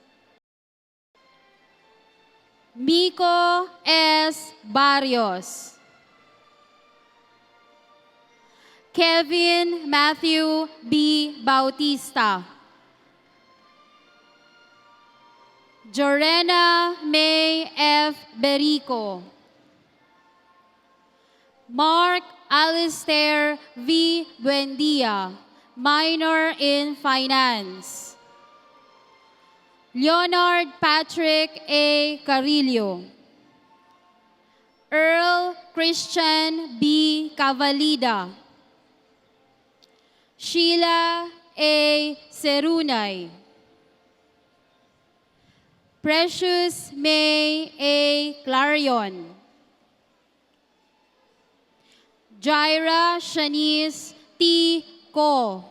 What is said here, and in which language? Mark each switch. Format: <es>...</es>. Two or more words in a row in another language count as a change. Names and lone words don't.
<en>Miko S. Barrios. Kevin Matthew B. Bautista. Jorena May F. Berico. Mark Alistair V. Buendia, minor in finance. Leonard Patrick A. Carillo. Earl Christian B. Cavalida. Sheila A. Serunay. Precious May A. Clarion. Jaira Shanice T. Ko.</en>